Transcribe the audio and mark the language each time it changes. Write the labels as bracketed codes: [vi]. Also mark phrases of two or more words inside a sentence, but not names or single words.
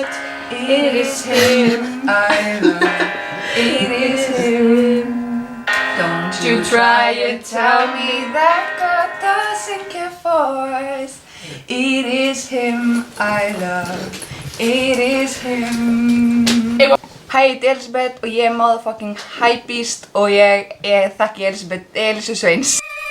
[en] It is him I love. It is him. Don't you try and tell me that God doesn't care for us. It is him I love. It is him. [is] Hæ, ég heiti Elisabeth og ég er [en] motherfucking hypebeast [is] og ég þekki Elísu Sveins.